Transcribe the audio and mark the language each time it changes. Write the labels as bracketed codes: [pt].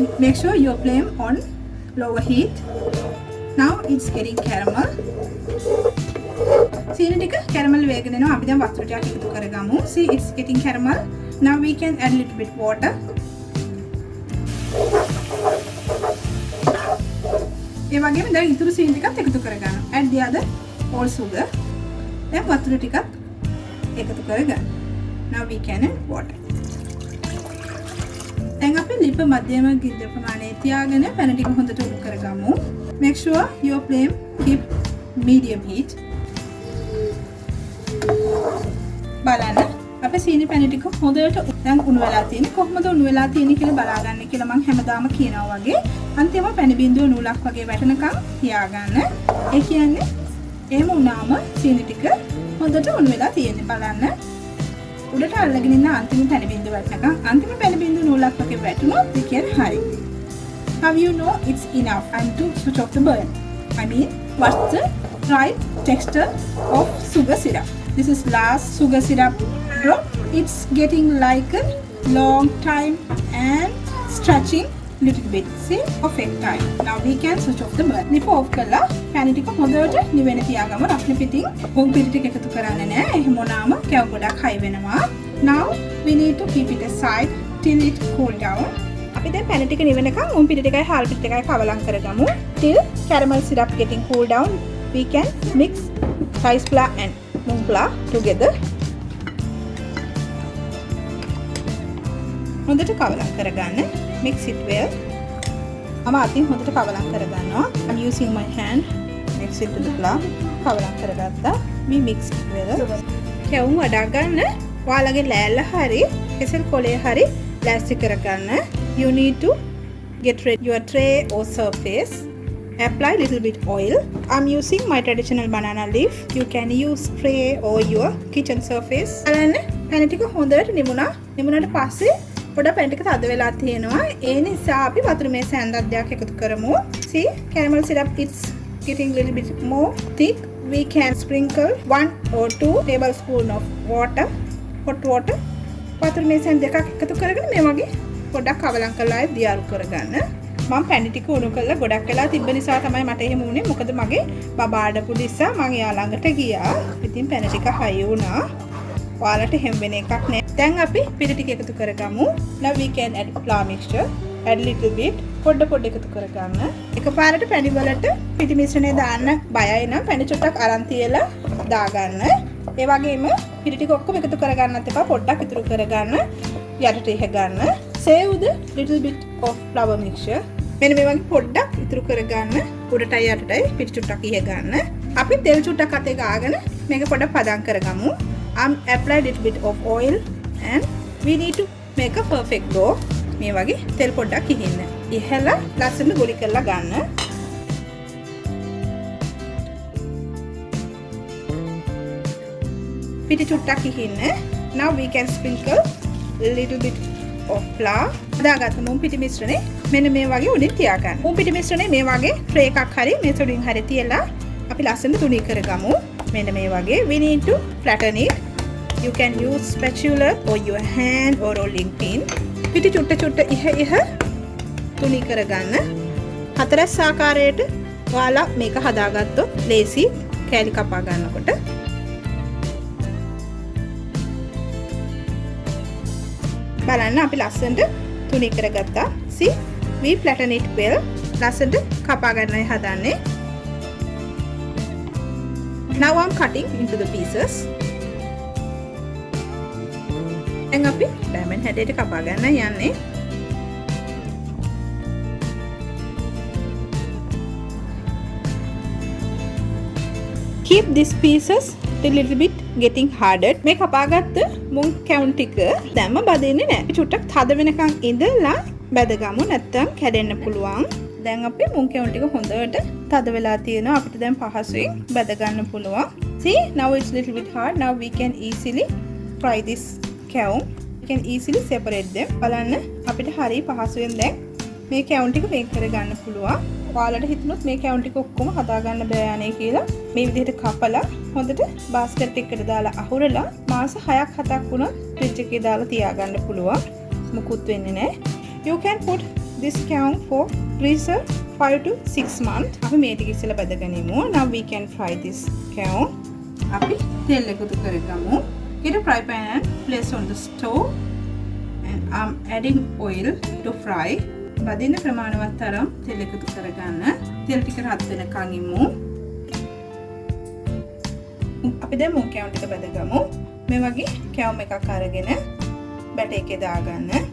[en] Make sure your flame on lower heat. Now it's getting caramel. [si] සීනි ටික caramel වේගෙන යනවා. අපි දැන් වතුර ටිකක් එකතු කරගමු. [en] See, it's getting caramel. Now we can add a little bit water. [si] ඒ වගේම දැන් ඉතුරු සීනි ටිකත් එකතු කරගන්න. [en] Add the other all sugar. [si] දැන් වතුර ටිකත් එකතු කරගන්න. [en] Now we can add water. [si] දැන් අපි ලිප මධ්‍යම ගින්දර ප්‍රමාණය තියාගෙන පැන ටික හොඳට උඩු කරගමු. [en] Make sure your flame keep medium heat. [si] බලන්න අපේ සීනි පැණි ටික හොඳට දැන් උණු වෙලා තියෙන්නේ. කොහොමද උණු වෙලා තියෙන්නේ කියලා බලාගන්න කියලා මම හැමදාම කියනවා වගේ. අන්තිම පැණි බිඳුව නූලක් වගේ වැටෙනකන් තියාගන්න. ඒ කියන්නේ එහෙම වුණාම සීනි ටික හොඳට උණු වෙලා තියෙන්නේ. බලන්න උඩට අල්ලගෙන ඉන්න අන්තිම පැණි බිඳුව වැටෙනකන් අන්තිම පැණි බිඳුව නූලක් වගේ වැටුණොත් ඒ කියන්නේ හරි. [en] How you know it's enough and to switch off the burn? I mean, what's the right texture of sugar syrup? This is last sugar syrup drop. It's getting like a long time and stretching little bit. See, perfect time. Now we can switch off the burn. [si] ලිප off කරලා පැණි ටික හොඳට නිවෙන තියාගමු. රස්නේ පිටින් මුං පිටි ටික එකතු කරන්නේ නැහැ. එහෙම වුණාම කැව ගොඩක් හයි වෙනවා. [en] Now we need to keep it aside till it cool down. [si] අපි දැන් පැණි ටික නිවෙනකන් මුං පිටි ටිකයි හාල් පිටි ටිකයි කවලම් කරගමු. [en] Till caramel syrup getting cool down, we can mix rice flour and mung flour together. [si] හොඳට කවලම් කරගන්න. [en] Mix it well. [si] මම අතින් හොඳට කවලම් කරගන්නවා. [en] I'm using my hand. Mix it to the flour. [si] කවලම් කරගත්තා. [en] We mix it well. [si] කැවුම් වඩා ගන්න. ඔයාලගේ ලෑල්ල හරි කෙසෙල් කොලේ හරි ප්ලාස්ටික් කරගන්න. [en] You need to get ready your tray or surface. Apply little bit oil. I'm using my traditional banana leaf. You can use tray or your kitchen surface. [si] බලන්න පැණි ටික හොඳට නිමුණා. නිමුණාට පස්සේ පොඩ පැණි ටික තද වෙලා තියෙනවා. ඒ නිසා අපි වතුර මේස හැන්දක් එකතු කරමු. [en] See, caramel syrup it's getting little bit more thick. We can sprinkle 1 or 2 tablespoon of water, hot water. [si] වතුර මේස දෙකක් එකතු කරගෙන මේ වගේ පොඩක් කවලම් කරලා දියාරු කරගන්න. මම පැණි ටික උණු කරලා ගොඩක් වෙලා තිබ්බ නිසා තමයි මට එහෙම වුනේ. මොකද මගේ බබා අඩපු නිසා මම එයා ළඟට ගියා. ඉතින් පැණි ටික හයි වුණා. ඔයාලට හැම වෙන එකක් නෑ. දැන් අපි පිටි ටික එකතු කරගමු. [en] Now we can add flour mixture. Add little bit. [si] පොඩ එකතු කරගන්න. එකපාරට පැණි වලට පිටි මිශ්‍රණය දාන්න බයයි නම් පැණි චුට්ටක් අරන් තියලා දාගන්න. ඒ වගේම පිටි ටික ඔක්කොම එකතු කරගන්නත් එපා. පොඩ්ඩක් ඉතුරු කරගන්න. යටට ඉහ ගන්න. [en] Save the little bit of flour mixture. [si] මෙන්න මේ වගේ පොඩ්ඩක් ඉතුරු කරගන්න. උඩටයි යටටයි පිටි චුට්ටක් ඉහ ගන්න. අපි තෙල් චුට්ටක් අතේ ගාගෙන මේක පොඩ්ඩක් පදම් කරගමු. [en] Apply little bit of oil and we need to make a perfect dough. [si] මේ වගේ තෙල් පොඩ්ඩක් ඉහින්න. ඉහලා ලස්සනට ගොලි කරලා ගන්න. පිටි චුට්ටක් ඉහින්න. [en] Now we can sprinkle a little bit of flour. [si] දාගත්ත මුං පිටි මිශ්‍රණය මෙන්න මේ වගේ උඩින් තියාගන්න. මුං පිටි මිශ්‍රණය මේ වගේ tray එකක් හරි මේස උඩින් හරි තියලා අපි ලස්සනට තුනී කරගමු. මෙන්න මේ වගේ [en] we need to flatten it. You can use spatula or your hand or rolling pin. [si] පිටි චුට්ට ඉහ තුනී කරගන්න. හතරස් ආකාරයට ඔයාලා මේක හදාගත්තොත් ලේසි කෑලි කපා ගන්නකොට. බලන්න අපි ලස්සනට තුනී කරගත්තා. [en] See, we flatten it well. [si] ලස්සනට කපා ගන්නයි හදන්නේ. [en] Now I'm cutting into the pieces. [si] දැන් අපි diamond හැඩයට කපා ගන්න යන්නේ. [en] Keep these pieces a little bit getting hardened. [si] මේ කපාගත්ත මුං කැවුම් ටික දැම්ම බදින්නේ නැහැ. චුට්ටක් තද වෙනකන් ඉඳලා බැදගමු නැත්නම් කැඩෙන්න පුළුවන්. දැන් අපි මුං කැවුම් ටික හොඳට තද වෙලා තියෙනවා. අපිට දැන් පහසුවෙන් බැද ගන්න පුළුවන්. [en] See, now it's little bit hard. Now we can easily fry this kavum. We can easily separate them. [si] බලන්න අපිට හරිය පහසුවෙන් දැන් මේ කැවුම් ටික මේක කරගන්න පුළුවන්. ඔයාලට හිතුනොත් මේ කැවුම් ටික ඔක්කොම හදා ගන්න බෑ යන්නේ කියලා මේ විදිහට කපලා හොඳට බාස්කට් එකකට දාලා අහුරලා මාස 6ක් 7ක් වුණා ෆ්‍රිජ් එකේ දාලා තියාගන්න පුළුවන්. මුකුත් වෙන්නේ නැහැ. [en] You can put this kavum for preserve 5 to 6 months. [si] අපි මේ ටික ඉස්සෙල්ලා බදගනිමු. [en] Now we can fry this kavum. [si] අපි තෙල් එකතු කරගමු. [en] Get a fry pan and place on the stove. And I'm adding oil to fry. [si] බදින්න ප්‍රමාණවත් තරම් තෙල් එකතු කරගන්න. තෙල් ටික රත් වෙනකන් ඉමු. අපි දැන් මුං කැවුම් ටික බදගමු. මේ වගේ කැවුම් එකක් අරගෙන බැටර් එකේ දාගන්න.